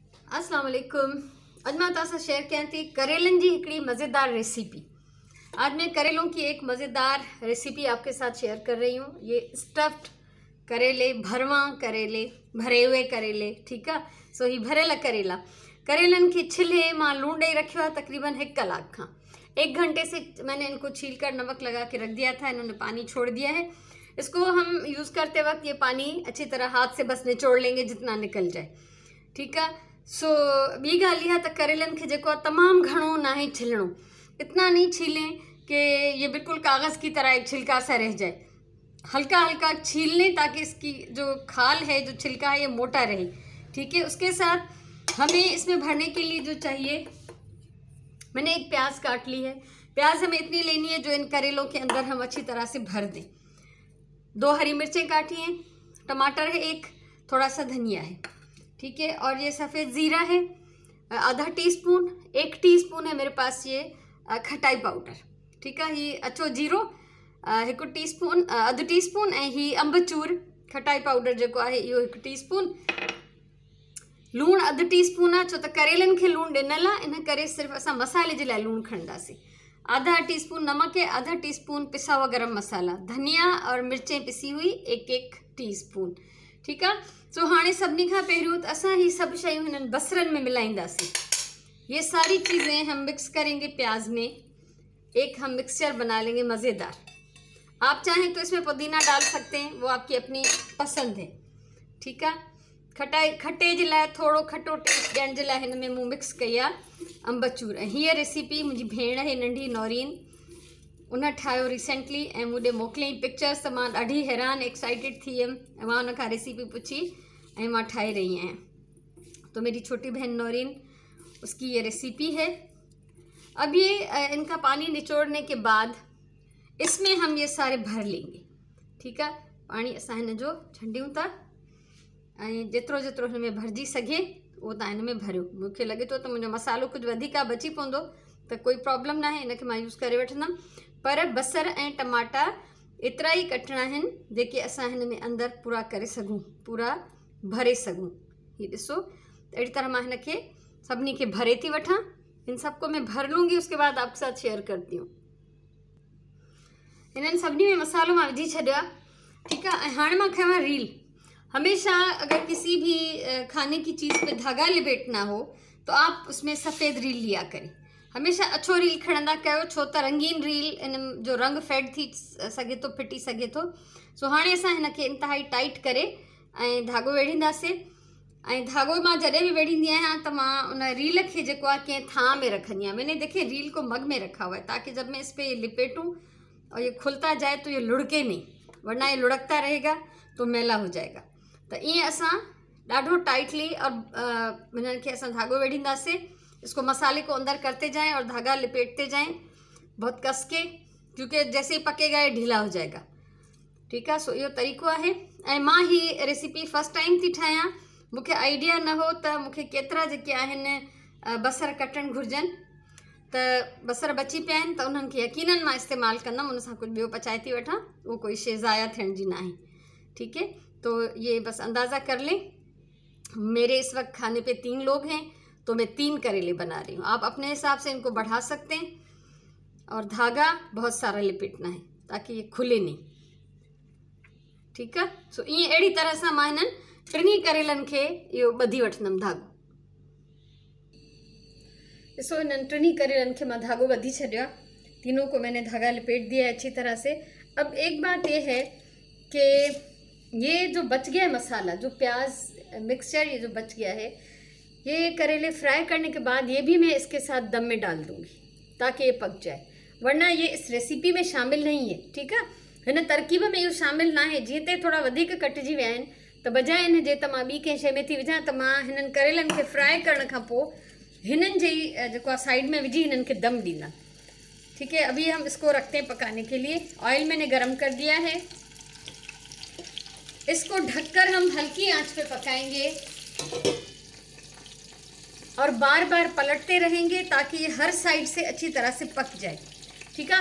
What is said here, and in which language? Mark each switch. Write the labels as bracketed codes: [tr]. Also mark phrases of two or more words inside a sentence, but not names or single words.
[ar] السلام علیکم. [sd] अज मां तव्हां सां शेयर कयां थी करेलनि जी हिकिड़ी मज़ेदार रेसिपी। [ur] آج میں کریلوں کی ایک مزیدار ریسیپی آپ کے ساتھ شیئر کر رہی ہوں. یہ سٹفڈ کریلے، بھروا کریلے، بھرے ہوئے کریلے، ٹھیک ہے. [sd] सो ही भरियल करेला करेलनि खे छिले मां लूण ॾेई रखियो आहे तकरीबन 1 कलाक खां। [ur] 1 گھنٹے سے میں نے ان کو چھیل کر نمک لگا کے رکھ دیا تھا. انہوں نے پانی چھوڑ دیا ہے۔ اس کو ہم یوز کرتے وقت یہ پانی اچھی طرح ہاتھ سے بس نچوڑ لیں گے جتنا نکل جائے، ٹھیک ہے. [sd] सो ॿी ॻाल्हि इहा त करेलनि खे जेको आहे तमामु घणो ना ही छिलणो, [ur] اتنا نہیں چھیلیں کہ یہ بالکل کاغذ کی طرح ایک چھلکا سا رہ جائے. ہلکا ہلکا چھیل لیں تاکہ اس کی جو کھال ہے، جو چھلکا ہے، یہ موٹا رہے، ٹھیک ہے. اس کے ساتھ ہمیں اس میں بھرنے کے لیے جو چاہیے، میں نے ایک پیاز کاٹ لی ہے. پیاز ہمیں اتنی لینی ہے جو ان کریلوں کے اندر ہم اچھی طرح سے بھر دیں. 2 ہری مرچیں کاٹی ہیں، ٹماٹر ہے 1، تھوڑا سا دھنیا ہے، ٹھیک ہے. اور یہ سفید زیرہ ہے آدھا ٹی سپون۔ 1 ٹی سپون ہے میرے پاس یہ کھٹائی پاؤڈر، ٹھیک ہے. [sd] ये अछो जीरो 1 टीस्पून, अधु टीस्पून ऐं ही अम्बचूर खटाई पाउडर जेको आहे इहो 1 टीस्पून। लूण अधु टीस्पून आहे, छो त करेलनि खे लूण ॾिनल आहे, इन करे सिर्फ़ु असां मसाले जे लाइ लूण खणंदासीं। [ur] آدھا ٹی سپون نمک ہے، آدھا ٹی سپون پسا ہوا گرم مسالا، دھنیا اور مرچیں پسی ہوئی 1 ٹی سپون، ٹھیک ہے. [sd] सो हाणे सभिनी खां पहिरियों त असां ही सभु शयूं हिननि बसरनि में मिलाईंदासीं। [ur] یہ ساری چیزیں ہم مکس کریں گے پیاز میں، ایک ہم مکسچر بنا لیں گے مزیدار. آپ چاہیں تو اس میں پودینہ ڈال سکتے ہیں، وہ آپ کی اپنی پسند ہے، ٹھیک ہے. [sd] खटे जे लाइ थोड़ो खटो टेस्ट ॾियण जे लाइ हिन में मूं मिक्स कई आहे अम्बचूर। ऐं हीअ रेसिपी मुंहिंजी भेण है नंढी नौरीन, उन ठाहियो रिसेंटली ऐं मूं मोकिलियईं पिक्चर्स, त मां ॾाढी हैरान एक्साइटेड थी वियमि। मां उन खां रेसिपी पुछी ऐं मां ठाहे रही आहियां। [ur] تو میری چھوٹی بہن نورین، اس کی یہ ریسیپی ہے. اب یہ ان کا پانی نچوڑنے کے بعد اس میں ہم یہ سارے بھر لیں گے، ٹھیک ہے. [sd] पानी असां हिन जो छंडियूं था ऐं जेतिरो जेतिरो हिन में भरिजी सघे उहो तव्हां हिन में भरियो। मूंखे लॻे थो त मुंहिंजो मसालो कुझु वधीक बची पवंदो त कोई प्रॉब्लम न आहे, इनखे मां यूज़ करे वठंदमि। पर बसर ऐं टमाटा एतिरा ई कटणा आहिनि जेके असां हिन में अंदरि पूरा करे सघूं, पूरा भरे सघूं। ये ॾिसो, अहिड़ी तरह मां हिन खे सभिनी खे भरे थी वठां। [ur] ان سب کو میں بھر لوں گی، اس کے بعد آپ کے ساتھ شیئر کرتی ہوں. [sd] इन्हनि सभिनी में मसालो मां विझी छॾियो आहे, [ur] ٹھیک ہے. [sd] ऐं हाणे मां खयां रील। [ur] ہمیشہ اگر کسی بھی کھانے کی چیز پہ دھاگا لپیٹنا ہو تو آپ اس میں سفید ریل لیا کریں. [sd] हमेशा अच्छो रील खणंदा कयो, छो त रंगीन रील इन जो रंग फेड थी सघे थो, फिटी सघे थो। सो हाणे असां हिन खे इंतिहाई टाइट करे ऐं धागो वेढ़ींदासीं। ऐं धागो मां जॾहिं बि वेढ़ींदी आहियां त मां उन रील खे जेको आहे कंहिं थां में रखंदी आहियां। [ur] میں نے دیکھیے ریل کو مگ میں رکھا ہوا ہے تاکہ جب میں اس پر لپیٹوں اور یہ کھلتا جائے تو یہ لڑھکے نہیں، ورنہ یہ لڑھکتا رہے گا تو میلا ہو جائے گا. [sd] तो ईअं असां ॾाढो टाइटली और हिननि खे असां धागो वेढ़ींदासीं। [ur] اس کو مسالے کو اندر کرتے جائیں اور دھاگا لپیٹتے جائیں بہت کس کے، کیونکہ جیسے ہی پکے گا یہ ڈھیلا ہو جائے گا، ٹھیک ہے. [sd] सो इहो तरीक़ो आहे। ऐं मां ही रेसिपी [en] first time [sd] थी ठाहियां। मूंखे आइडिया न हो त मूंखे केतिरा जेके आहिनि बसर कटणु घुरिजनि। त बसर बची पिया आहिनि त उन्हनि खे यकीनन मां इस्तेमालु कंदमि, उन सां कुझु ॿियो पचाए थी वठां। उहो कोई शइ ज़ाया थियण जी न आहे, [ur] ٹھیک ہے. تو یہ بس اندازہ کر لیں. میرے اس وقت کھانے پہ 3 لوگ ہیں تو میں 3 کریلے بنا رہی ہوں. آپ اپنے حساب سے ان کو بڑھا سکتے ہیں۔ اور دھاگا بہت سارا لپیٹنا ہے تاکہ یہ کھلے نہیں، ٹھیک ہے. [sd] सो ये अड़ी तरह से मां हिननि 3 करेलनि खे इहो ॿधी वठंदमि धागो। ॾिसो, हिननि 3 करेलनि खे मां धागो ॿधी छॾियो आहे। [ur] تینوں کو میں نے دھاگا لپیٹ دیا ہے اچھی طرح سے۔ اب ایک بات یہ ہے کہ یہ جو بچ گیا ہے مسالا، جو پیاز مکسچر یہ جو بچ گیا ہے، یہ کریلے فرائی کرنے کے بعد یہ بھی میں اس کے ساتھ دم میں ڈال دوں گی تاکہ یہ پک جائے، ورنہ یہ اس ریسیپی میں شامل نہیں ہے، ٹھیک ہے. [sd] हिन तरकीब में इहो शामिल ना है। जीअं ते थोड़ा वधीक कटिजी विया आहिनि त बजाए इन जे त मां ॿी कंहिं शइ में थी विझां, त मां हिननि करेलनि खे फ्राई करण खां पोइ हिननि जे जेको आहे साइड में विझी हिननि खे दम ॾींदा, [ur] ٹھیک ہے. ابھی ہم اس کو رکھتے ہیں پکانے کے لیے۔ آئل میں نے گرم کر دیا ہے. اس کو ڈھک کر ہم ہلکی آنچ پہ پکائیں گے اور بار بار پلٹتے رہیں گے تاکہ یہ ہر سائیڈ سے اچھی طرح سے پک جائے، ٹھیک ہے.